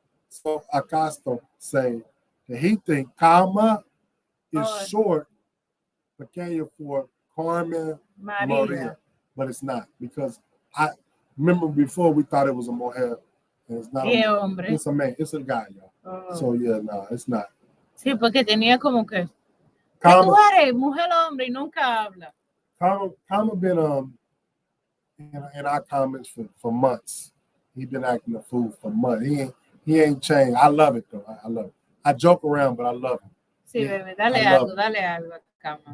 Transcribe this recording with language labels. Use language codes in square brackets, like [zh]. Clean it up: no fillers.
[en] So Acosta say that he think Karma is short, pequeño for Carmen Maria, but it's not, because I remember before we thought it was a mujer, and it's not a [es] hombre. [en] It's a man, it's a guy, y'all. So yeah, no, it's not. [es] Sí, porque tenía como que Karma, tú eres mujer hombre y nunca habla. [en] Karma been in our comments for months. He been acting a fool for months. He ain't changed. I love it though. I love it. I joke around, but I love him. [es] Sí, bebé, dale algo a Karma.